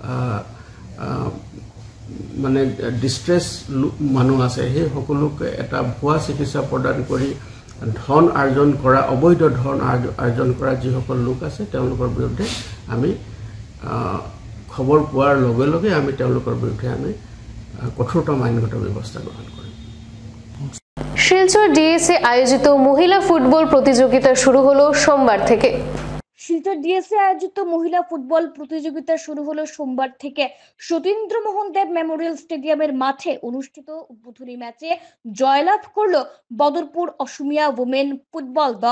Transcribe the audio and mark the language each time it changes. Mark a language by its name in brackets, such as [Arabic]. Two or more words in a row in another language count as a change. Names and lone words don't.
[Assamese] মানে ডিষ্ট্ৰেছ মানুহ আছে, সেই সকলোকে এটা ভুৱা চিকিৎসা প্ৰদান কৰি ধন আৰ্জন কৰা, অবৈধ ধন আৰ্জন কৰা যিসকল লোক আছে তেওঁলোকৰ বিৰুদ্ধে আমি খবৰ পোৱাৰ লগে লগে আমি তেওঁলোকৰ বিৰুদ্ধে আমি কঠোৰতম আইনগত ব্যৱস্থা গ্ৰহণ কৰিম। [Bangla] শিলচর ডিএসএ আয়োজিত মহিলা ফুটবল প্রতিযোগিতা শুরু হলো সোমবার থেকে। শিলচর ডিএসএ আয়োজিত মহিলা ফুটবল প্রতিযোগিতা শুরু হলো সোমবার থেকে। সতীন্দ্র মোহন দেব মেমোরিয়াল স্টেডিয়ামের মাঠে অনুষ্ঠিত উদ্বোধনী ম্যাচে জয়লাভ করলো বদরপুর অসমিয়া ওমেন ফুটবল দল।